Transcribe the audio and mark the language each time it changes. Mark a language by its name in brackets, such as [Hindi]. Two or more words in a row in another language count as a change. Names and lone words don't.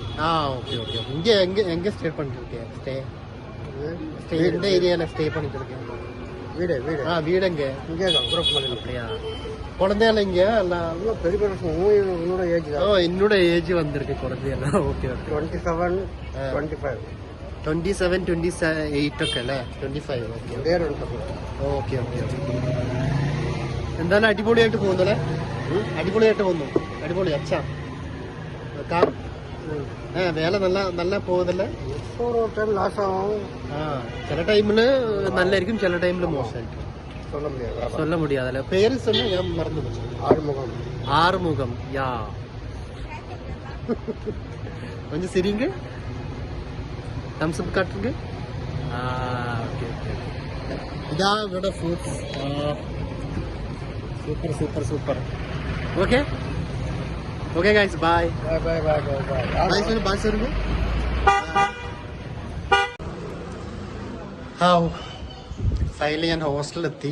[English] okay okay. [Tamil] இங்க எங்க ஸ்டே பண்ணிட்டு இருக்கேன்? ஸ்டே இந்த ஏரியால ஸ்டே பண்ணிட்டு இருக்கேன். வீடு எங்க? இங்க குரூப் பண்ணி. அப்படியா? குழந்தையால இங்க எல்லாம் பெரிய உன்னோட ஏஜ் தான். என்னோட ஏஜ் வந்திருக்கு குழந்தையெல்லாம். [English] okay okay. [Malayalam] 27 28 ഒക്കെ അല്ലേ? 25. [English] okay okay. [Malayalam] എന്തായാലും അടിപൊളിയായിട്ട് പോകുന്നല്ലേ? അടിപൊളിയായിട്ട് പോകുന്നു. അടിപൊളി അച്ഛാ. വേല നല്ല പോകുന്നല്ലേ? ചില ടൈമില് നല്ലായിരിക്കും, ചില ടൈമില് മോശമായിരിക്കും. [Tamil] சொல்ல முடியாதுல்ல. பேரு சொன்ன [Malayalam] ഞാൻ മറന്നു പോയി. [Tamil] ஆறுமுகம் யா கொஞ்சம் சிரிங்க. [English] thumbs up [Tamil] காட்டுங்க. [English] okay okay. [Malayalam] ഇതാ ഇവിടെ ഫ്രൂട്ട്സ്. സൂപ്പർ. [English] okay okay guys bye. [Malayalam] ഫൈനലി ഞാൻ ഹോസ്റ്റലിലെത്തി.